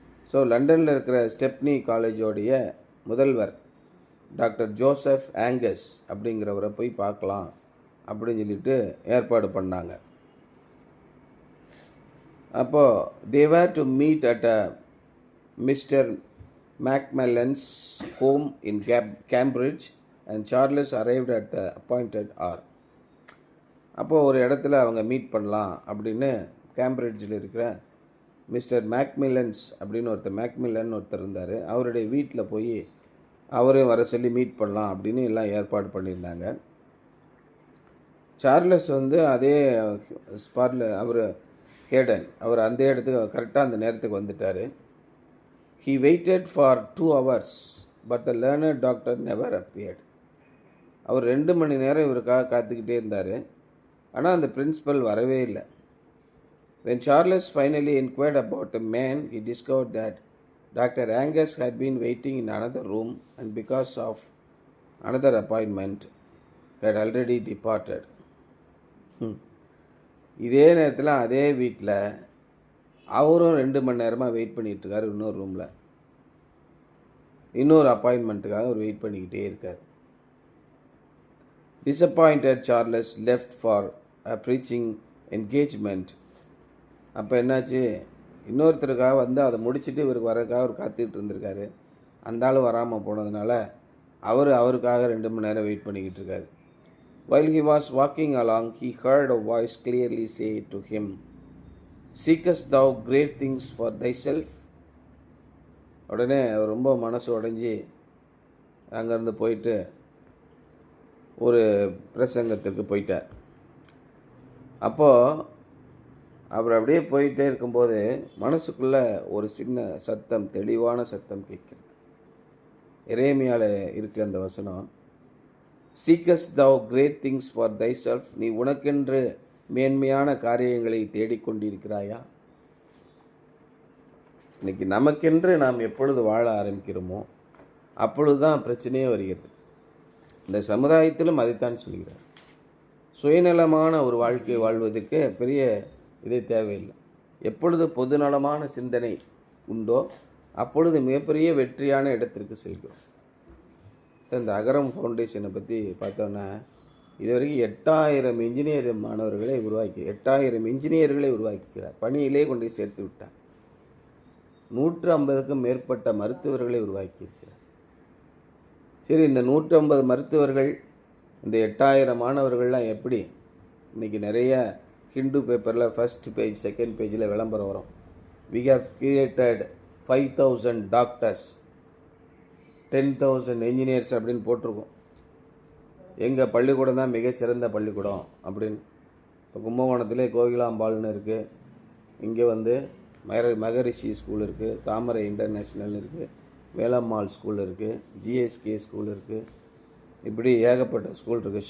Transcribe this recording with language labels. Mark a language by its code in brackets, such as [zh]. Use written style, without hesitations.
[ta] So லண்டனில் இருக்கிற stepney காலேஜோடைய முதல்வர் டாக்டர் ஜோசப் ஆங்கஸ் அப்படிங்கிறவரை போய் பார்க்கலாம் அப்படின்னு சொல்லிட்டு ஏற்பாடு பண்ணாங்க. அப்போது [en] they were to meet at Mr. Macmillan's home in Cambridge and Charles arrived at the appointed hour. [ta] அப்போது ஒரு இடத்துல அவங்க மீட் பண்ணலாம் அப்படின்னு கேம்பிரிட்ஜில் இருக்கிற மிஸ்டர் மேக்மில்லன்ஸ் அப்படின்னு மேக்மில்லன் ஒருத்தர் இருந்தார். அவருடைய வீட்டில் போய் அவரையும் வர சொல்லி மீட் பண்ணலாம் அப்படின்னு எல்லாம் ஏற்பாடு பண்ணியிருந்தாங்க. சார்லஸ் அதே ஸ்பாட்டில் ஹேடன் அந்த இடத்துக்கு கரெக்டாக அந்த நேரத்துக்கு வந்துட்டார். [en] He waited for 2 hours, but the learned doctor never appeared. [ta] அவர் 2 மணி நேரம் இவருக்காக காத்துக்கிட்டே இருந்தார். ஆனால் அந்த பிரின்சிபல் வரவே இல்லை. [en] When Charles finally inquired about the man, he discovered that Dr. Angus had been waiting in another room and because of another appointment had already departed. [ta] இதே நேரத்தில் அதே வீட்டில் அவரும் 2 மணி நேரமாக வெயிட் பண்ணிகிட்ருக்காரு. இன்னொரு ரூமில் இன்னொரு அப்பாயின்மெண்ட்டுக்காக அவர் வெயிட் பண்ணிக்கிட்டே இருக்கார். [en] Disappointed, Charles left for a preaching engagement. [ta] அப்போ என்னாச்சு, இன்னொருத்தருக்காக அதை முடிச்சுட்டு இவருக்கு வரக்காக அவர் காத்துக்கிட்டு இருந்திருக்காரு. அந்த ஆள் வராமல் போனதுனால அவருக்காக 2 மணி நேரம் வெயிட் பண்ணிக்கிட்டு இருக்காரு. [en] While he was walking along, he heard a voice clearly say to him, "Seekest thou great things for thyself?" [ta] உடனே அவர் ரொம்ப மனசு உடைஞ்சி அங்கேருந்து போயிட்டு ஒரு பிரசங்கத்துக்கு போயிட்டார். அப்போது அவர் அப்படியே போயிட்டே இருக்கும்போது மனசுக்குள்ளே ஒரு சின்ன சத்தம், தெளிவான சத்தம் கேட்கிறது. எரேமியாவில் இருக்க அந்த வசனம், [en] "Seekest thou great things for thyself?" [ta] நீ உனக்கென்று மேன்மையான காரியங்களை தேடிக்கொண்டிருக்கிறாயா? இன்னைக்கு நமக்கென்று நாம் எப்பொழுது வாழ ஆரம்பிக்கிறோமோ அப்பொழுது தான் பிரச்சனையே வருகிறது. இந்த சமுதாயத்திலும் அதைத்தான் சொல்கிறார். சுயநலமான ஒரு வாழ்க்கை வாழ்வதற்கு பெரிய இதே தேவையில்லை. எப்பொழுது பொதுநலமான சிந்தனை உண்டோ அப்பொழுது மிகப்பெரிய வெற்றியான இடத்திற்கு செல்கிறோம். இந்த அகரம் ஃபவுண்டேஷனை பற்றி பார்த்தோன்னா இதுவரைக்கும் 8000 இன்ஜினியர் மாணவர்களை 8000 இன்ஜினியர்களை உருவாக்கிக்கிறார். பணியிலே கொண்டு சேர்த்து விட்டார். 150க்கும் மேற்பட்ட மருத்துவர்களை உருவாக்கியிருக்கிறார். சரி, இந்த 150 மருத்துவர்கள், இந்த 8000 மாணவர்கள்லாம் எப்படி? இன்றைக்கி நிறைய ஹிந்து பேப்பரில் ஃபர்ஸ்ட் பேஜ், செகண்ட் பேஜில் விளம்பரம் வரும். [en] We have created 5000 doctors, 10,000 engineers [ta] அப்படின்னு போட்டிருக்கோம். எங்கள் பள்ளிக்கூடம் தான் மிகச்சிறந்த பள்ளிக்கூடம் அப்படின்னு. இப்போ கும்பகோணத்திலே கோகிலாம்பாள்னு இருக்குது, இங்கே வந்து மகரிஷி ஸ்கூல் இருக்குது, தாமரை இன்டர்நேஷ்னல் இருக்குது, வேலம்மாள் ஸ்கூல் இருக்குது, ஜிஎஸ்கே ஸ்கூல் இருக்குது, இப்படி ஏகப்பட்ட ஸ்கூல் இருக்குது.